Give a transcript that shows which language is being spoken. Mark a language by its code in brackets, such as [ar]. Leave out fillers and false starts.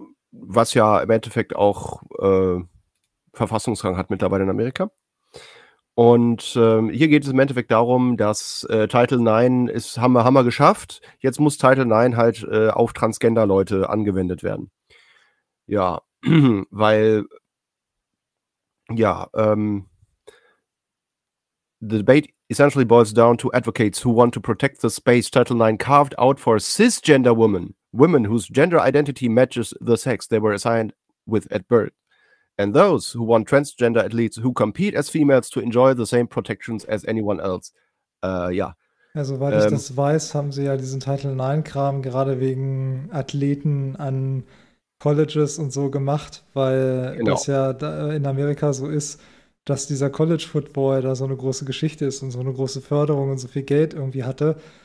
[de] Was ja im Endeffekt auch Verfassungsrang hat mittlerweile in Amerika. Und hier geht es im Endeffekt darum, dass Title 9 ist, haben wir geschafft. Jetzt muss Title 9 halt auf Transgender-Leute angewendet werden. Ja, weil, ja, [en] the debate essentially boils down to advocates who want to protect the space Title 9 carved out for cisgender women, women whose gender identity matches the sex they were assigned with at birth. And those who want transgender athletes who compete as females to enjoy the same protections as anyone else. [de] Ja. [en] Yeah. [de] Also, weil ich das weiß, haben sie ja diesen Title 9-Kram gerade wegen Athleten an Colleges und so gemacht, weil das ja da in Amerika so ist, dass dieser College-Football da so eine große Geschichte ist und so eine große Förderung und so viel Geld irgendwie hatte.